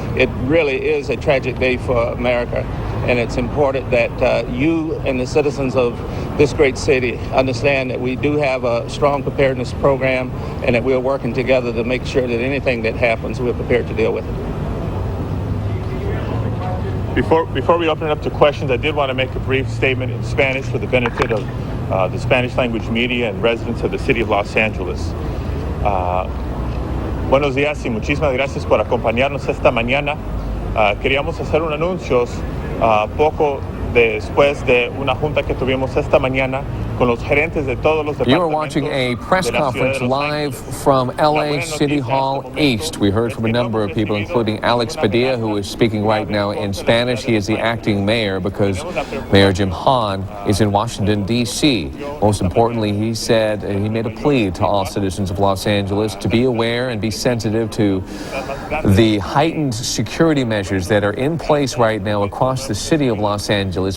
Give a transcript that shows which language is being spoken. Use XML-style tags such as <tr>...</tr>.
<en>It really is a tragic day for America, and it's important that you and the citizens of this great city understand that we do have a strong preparedness program and that we're working together to make sure that anything that happens, we're prepared to deal with it. Before we open it up to questions, I did want to make a brief statement in Spanish for the benefit of the Spanish language media and residents of the city of Los Angeles.</en> <es>Buenos días y muchísimas gracias por acompañarnos esta mañana. Queríamos hacer un anuncio poco después de una junta que tuvimos esta mañana con los gerentes de todos los departamentos.</es> <en>You are watching a press conference live from LA City Hall East. We heard from a number of people, including Alex Padilla, who is speaking right now in Spanish. He is the acting mayor because Mayor Jim Hahn is in Washington, D.C. Most importantly, he said, and he made a plea to all citizens of Los Angeles to be aware and be sensitive to the heightened security measures that are in place right now across the city of Los Angeles.</en>